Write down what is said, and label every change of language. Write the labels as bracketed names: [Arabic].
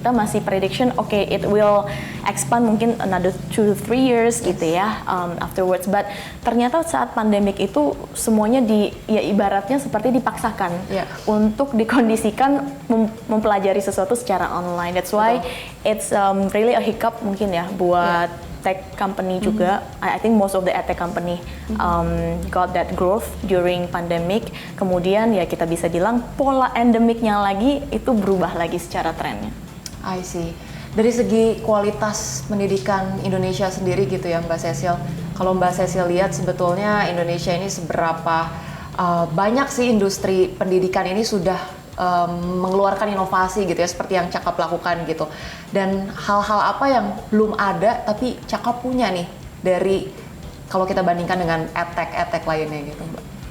[Indonesian] Kita masih [English] prediction, it will expand [Indonesian] mungkin [English] another 2 to 3 years [Indonesian] gitu ya [English] afterwards. [Indonesian] But ternyata saat pandemik itu semuanya ibaratnya seperti dipaksakan untuk dikondisikan mempelajari sesuatu secara online. [English] That's why it's really a hiccup [Indonesian] mungkin ya buat [English] tech company [Indonesian] juga. [English] I think most of the tech company got that growth during pandemic. [Indonesian] Kemudian ya kita bisa bilang pola endemiknya lagi itu berubah lagi secara trennya. [English] I see. [Indonesian] Dari segi kualitas pendidikan Indonesia sendiri gitu ya Mbak Cecil. Kalau Mbak Cecil lihat sebetulnya Indonesia ini seberapa banyak sih industri pendidikan ini sudah mengeluarkan inovasi gitu ya seperti yang Cakap lakukan gitu, dan hal-hal apa yang belum ada tapi Cakap punya nih dari kalau kita bandingkan dengan edtech lainnya gitu Mbak?